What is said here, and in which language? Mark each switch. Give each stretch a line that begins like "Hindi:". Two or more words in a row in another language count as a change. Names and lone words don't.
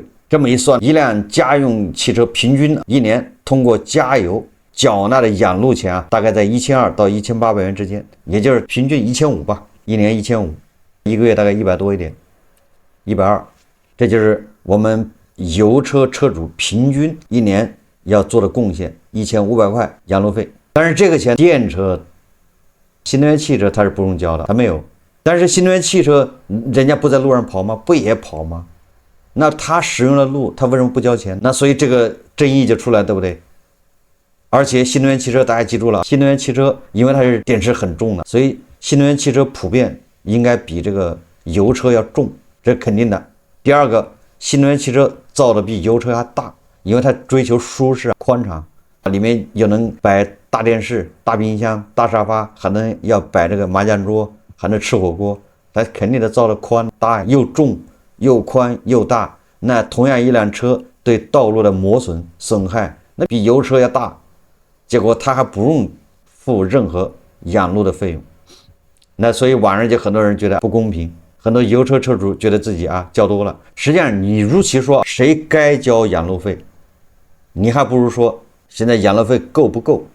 Chinese: 這麼一算，一輛家用汽車平均一年通過加油繳納的養路錢大概在1200到1800元之間，也就是平均1500吧，一年1500，一個月大概100多一點，120。這就是我們油車車主平均一年要做的貢獻，1500塊養路費。但是這個錢電車新能源汽車它是不用交的，它没有。但是新能源汽车人家不在路上跑吗？不也跑吗？那他使用了路，他为什么不交钱？那所以这个争议就出来，对不对？而且新能源汽车大家记住了，新能源汽车因为它是电池很重的，所以新能源汽车普遍应该比这个油車要重，这是肯定的。第二个，新能源汽车造的比油车还大，因为它追求舒適宽敞，里面又能摆大电视、大冰箱、大沙发，还能要摆这个麻将桌，还能吃火鍋，它肯定的造的宽大，又重又宽又大。那同樣一輛車對道路的磨損損害，那比油車要大，結果它還不用付任何養路的費用。那所以網上就很多人覺得不公平，很多油車車主覺得自己交多了。實際上你如其說，誰該交養路費，你還不如說現在養路費夠不夠。